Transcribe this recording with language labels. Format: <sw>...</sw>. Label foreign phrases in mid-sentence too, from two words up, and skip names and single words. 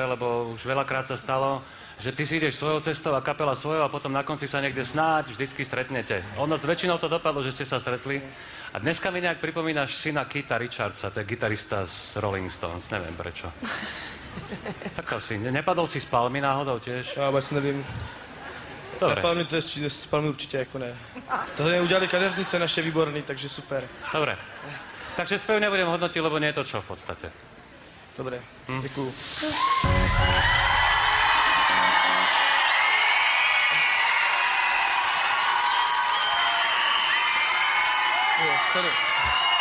<sk>Lebo už veľakrát sa stalo, že ty si ideš svojou cestou a kapela svojou a potom na konci sa niekde snáď vždycky stretnete. Ono väčšinou to dopadlo, že ste sa stretli. A dneska mi nejak pripomínaš syna Keitha Richardsa, to je gitarista z Rolling Stones, neviem prečo. Tak asi, nepadol si z palmy náhodou tiež?</sk> <cs>Já vůbec nevím.</cs> <sk>Dobre.</sk> <cs>Na palmy, z palmy určitě jako ne. To udělali kadeřnice naše výborný, takže super.</cs> <sk>Dobre. Takže spev nebudem hodnotiť, lebo nie je to čo v podstate.</sk> <cs>Dobre, děkuju. Sorry.</cs>